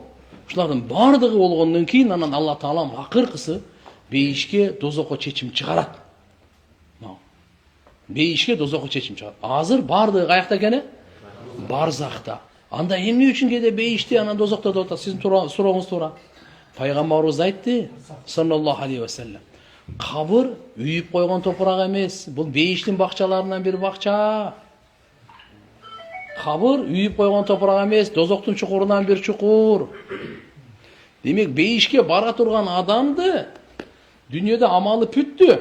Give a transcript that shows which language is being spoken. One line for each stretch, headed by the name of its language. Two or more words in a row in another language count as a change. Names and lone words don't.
Kyrgyz: Ушулардын бардыгы болгондон кийин анан Алла Таалам акыркысы бейишке дозокко чечим чыгарат. Бейишке дозокко чечим чыгарат. Азыр бардыгы каякта экени? Барзахта. Анда эмне үчүн кээде бейиште анан дозокто деп атат? Сиздин сурооңуз туура. Пайгамбарыбыз айтты,
Arabic: صلى الله عليه وسلم.
Kyrgyz: Кабыр үйүп койгон топурак эмес. Бул бейиштин бакчаларынан бир бакча. Кабыр үйүп койгон топурак эмес, дозоктун чукурунан бир чукур. Демек, бейишке бара турган адамды дүйнөдө амалы бүттү.